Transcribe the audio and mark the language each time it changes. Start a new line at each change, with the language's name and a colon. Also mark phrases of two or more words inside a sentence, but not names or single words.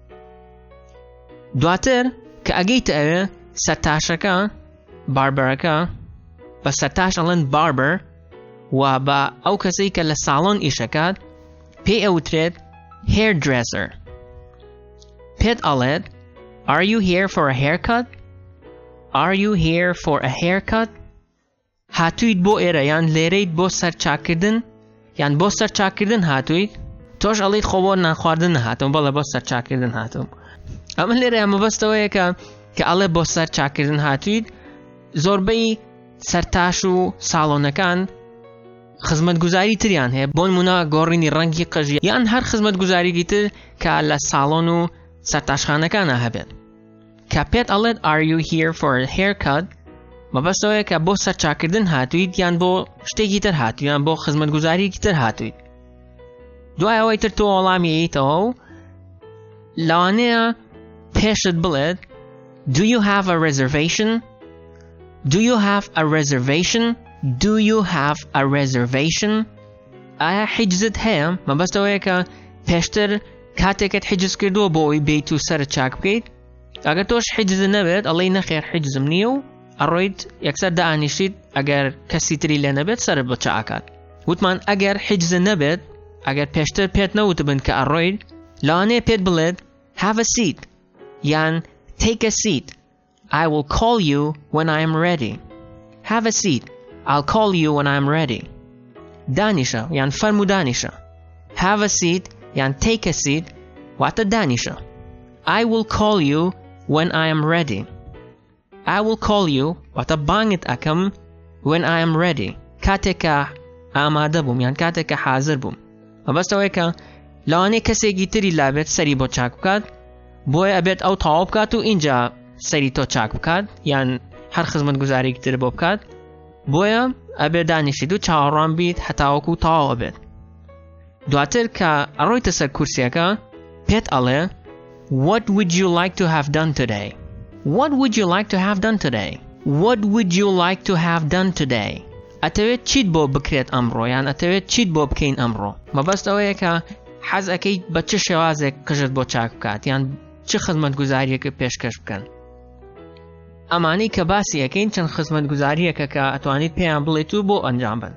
Central Kurdish: دواتر کە ئەگەیتە ئەوێ سەرتاشەکە باربەرەکە بە سەرتاش ئەڵێن باربەر و بە ئەو کەسەی کە لە ساڵۆن ئیشەکات پێی ئەوترێت
English: hairdresser.
Central Kurdish: پێت ئەڵێت
English: Are you here for a haircut? Are you here for a haircut?
Central Kurdish: هاتوویت بۆ ئێرە یان لێرەیت بۆ سەرچاکردن یان بۆ سەرچاکردن هاتوویت؟ تۆش ئەڵێیت خۆ بۆ نانخواردن نەهاتم بەڵێ بۆ سەرچاکردن هاتم. ئەمە لێرە مەبەستەوەیە کە ئەڵێ بۆ سەرچاکردن هاتوویت. زۆربەی سەرتاش و ساڵۆنەکان خزمەتگوزاری تریان هەیە، بۆ نمونە گۆڕینی ڕەنگی قژی یان هەر خزمەتگوزاریی تر کە لە ساڵۆن و سەرتاشخانەکانە هەبێت. کە پێت ئەڵێت
English: Are you here for a haircut؟
Central Kurdish: مەبەستەوەیە کە بۆ سەرچاکردن هاتوویت یان بۆ شتێکی تر هاتوویت یان بۆ خزمەتگوزاریی تر هاتوویت. دوای ئەوەی تر تۆ وەڵامیەیتەوە و لەوانەیە پێشت بڵێت
English: Do you have a reservation?
Central Kurdish: Do you have a reservation? Do you have a reservation? ئایا حیجزت هەیە؟ مەبەستەوەیە کە پێشتر کاتێکت حیجز کردووە بۆ ئەوی بیت و سەرت چاک بکەیت. ئەگەر تۆش حیجزت نەبێت ئەڵێی نەخێر حیجزم نییە و ئەڕۆیت یەکسەر دائانیشیت ئەگەر کەسی تری لێ نەبێت سەرت بە چاکات. وتمان ئەگەر حیجزت نەبێت ئەگەر پێشتر پێت نەوتبن کە ئەڕۆیت لەوانەیە پێت بڵێت
English: Have a seat
Central Kurdish: یان
English: Take a seat. I will call you when I am ready. Have a seat. I'll call you when I am ready.
Central Kurdish: دانیشە یان فەرموو دانیشە.
English: Have a seat یان Take a seat
Central Kurdish: واتە دانیشە.
English: I will call you when I am ready. I will call you
Central Kurdish: واتە بانگت ئەکەم
English: when I am ready.
Central Kurdish: کاتێکە ئامادە بووم یان کاتێکە حاضر بووم. مەبەستەوەیە کە لەوانەیە کەسێکی تری لابێت سەری بۆ چاک بکات، بۆیە ئەبێت ئەو تەواو بکات و اینجا سەری تۆ چاک بکات یان هەر خزمەتگوزارێکی تر بۆ بکات، بۆیە ئەبێت دانیشیت و چاوەڕوان بیت هەتاوەکو تەواو بێت. دواتر کە ئەڕۆیتە سەر کورسیەکە پێت ئەڵێ
English: What would you like to have done today? What would you like to have done today? What would you like to have done today?
Central Kurdish: ئەتەوێت چیت بۆ بکرێت ئەمڕۆ یان ئەتەوێت چیت بۆ بکەین ئەمڕۆ. مەبەست ئەوەیە کە حەز ئەکەیت بە چ شێوازێک قژت بۆ چاک بکات یان چ خزمەتگوزاریەکە پێشکەش بکەن. ئەمانەی کە باسی ئەەکەین چەند خزمەتگوزاریەکە کە ئەتوانیت پێیان بڵێت و بۆ ئەنجام بن.